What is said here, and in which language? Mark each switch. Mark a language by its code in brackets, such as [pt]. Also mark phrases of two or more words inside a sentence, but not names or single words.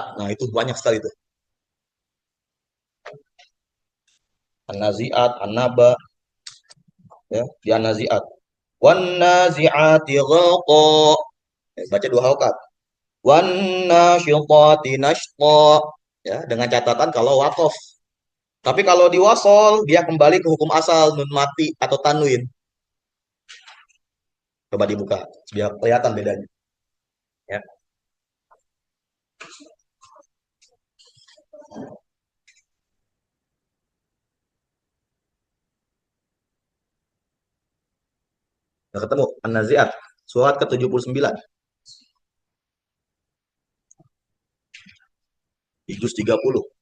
[id] Nah, itu banyak sekali tuh. An-Nazi'at, An-Naba, ya, di An-Nazi'at. [ar] Wan nazi'ati ghaqa. [id] Baca dua halakat. [ar] Wan nasyitati nashta. [id] Ya, dengan catatan kalau waqaf. Tapi kalau di wasol dia kembali ke hukum asal nun mati atau tanwin. Coba dibuka biar kelihatan bedanya. Ya. Udah ketemu An-Nazi'at surat ke-79 di juz 30.